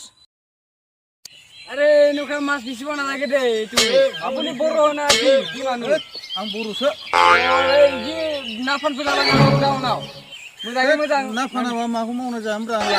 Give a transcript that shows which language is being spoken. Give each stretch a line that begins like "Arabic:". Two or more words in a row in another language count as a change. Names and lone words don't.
Assamese: আরে নৌকা মাছ বেচিব নালাগে দে আপুনি बर' না কি মানুহ
Bodo: आं बर'सो ना फानफैला लांनांगौ टाउनाव मोजाङै मोजां ना फानाबा माखौ मावना जानो आंलाय